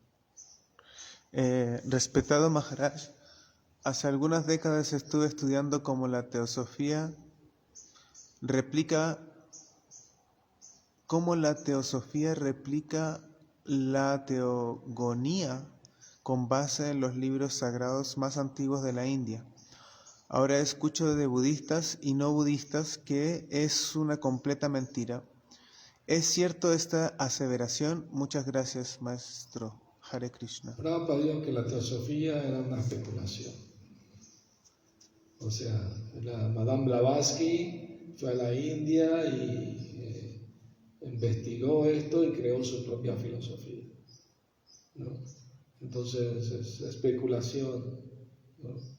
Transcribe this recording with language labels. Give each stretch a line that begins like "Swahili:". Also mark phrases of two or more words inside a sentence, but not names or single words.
Spanish: Respetado Maharaj, hace algunas décadas estuve estudiando cómo la teosofía replica la teogonía con base en los libros sagrados más antiguos de la India. Ahora escucho de budistas y no budistas que es una completa mentira. ¿Es cierto esta aseveración? Muchas gracias, maestro. Hare Krishna. Prabhupada dijo que la teosofía era una especulación. O sea, la Madame Blavatsky fue a la India y investigó esto y creó su propia filosofía, ¿no? Entonces es especulación, ¿no?